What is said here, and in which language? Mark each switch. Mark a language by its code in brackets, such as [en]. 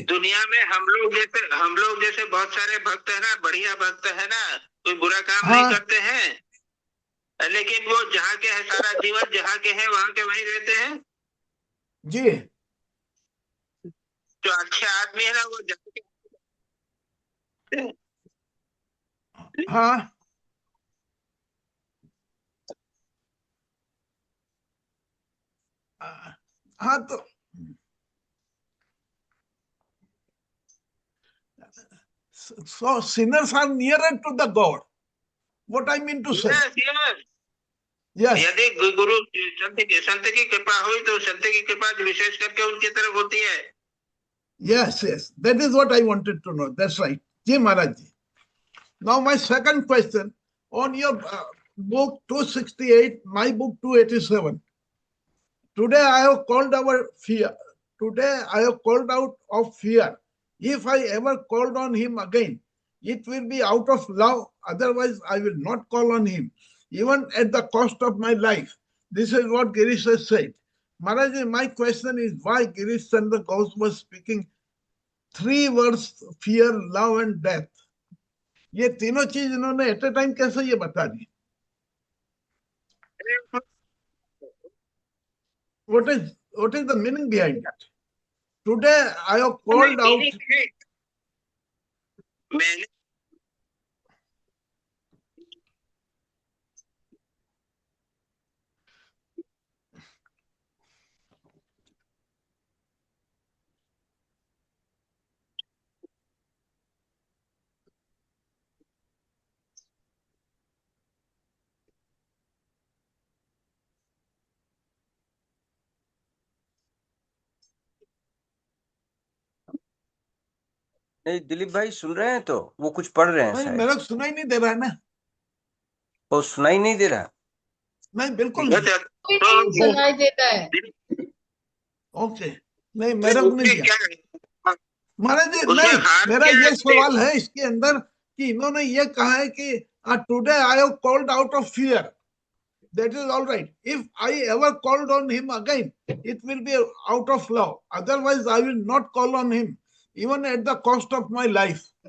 [hi] दुनिया में हम लोग जैसे बहुत सारे भक्त है ना, बढ़िया भक्त है ना, कोई बुरा काम नहीं करते हैं, लेकिन वो जहाँ के है सारा जीवन जहाँ के हैं वहां के वहीं रहते हैं जी. जो अच्छे आदमी है ना वो जहाँ के. हाँ हाँ, तो [en] so sinners are nearer to the God. What I mean to say? Yes. [hi] यदि गुरु संत की कृपा हुई तो संत की कृपा विशेष करके उनकी तरफ होती है. [en] Yes, that is what I wanted to know. That's right. Ji Maharaj ji. Now my second question on your book 268, my book 287. Today I have called our fear. Today I have called out of fear. If I ever called on him again, it will be out of love. Otherwise, I will not call on him, even at the cost of my life. This is what Girish has said. Maharaj, my question is why Girish Chandra Ghosh was speaking 3 words: fear, love, and death. [hi] ये तीनों चीज इन्होंने [en] at a time [hi] कैसे ये बता दी? [en] What is the meaning behind that? Today I have called out. [hi] नहीं दिलीप भाई सुन रहे हैं, तो वो कुछ पढ़ रहे हैं शायद. मेरा सुनाई नहीं दे रहा है ना. वो सुनाई नहीं दे रहा. नहीं, बिल्कुल सुनाई देता है. ओके, नहीं मेरा नहीं दिया. महाराज जी, नहीं, मेरा ये सवाल है इसके अंदर कि इन्होंने ये कहा है कि [en] Today I have called out of fear. That is all right. If I ever called on him again, it will be out of love. Otherwise, I will not call on him, even at the cost of my life.